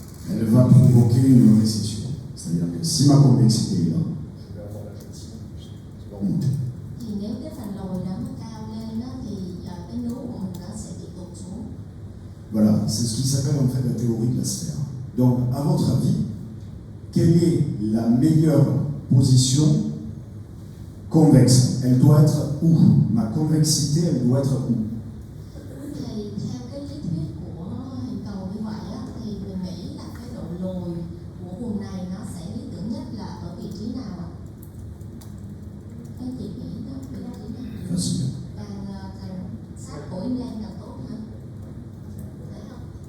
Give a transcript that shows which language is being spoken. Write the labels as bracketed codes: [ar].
[fr] Elle va provoquer une récession. C'est-à-dire que si ma convexité est là, je vais avoir la gencive qui va remonter. [vi] Thì nếu cái phần lồi đó nó cao lên thì cái nướu của mình nó sẽ bị tụt xuống. [fr] Voilà, c'est ce qui s'appelle en fait la théorie de la sphère. Donc, à votre avis, quelle est la meilleure position convexe? Elle doit être où? Ma convexité, elle doit être où? [vi] Thì theo cái lý thuyết của hình cầu như vậy thì mình nghĩ là cái độ lồi của vùng này nó sẽ lý tưởng nhất là ở vị trí nào ạ? Các chị nghĩ đó vị trí nào? [fr] Facile. [vi] Càng sát cổ implant càng tốt hả? Phải không?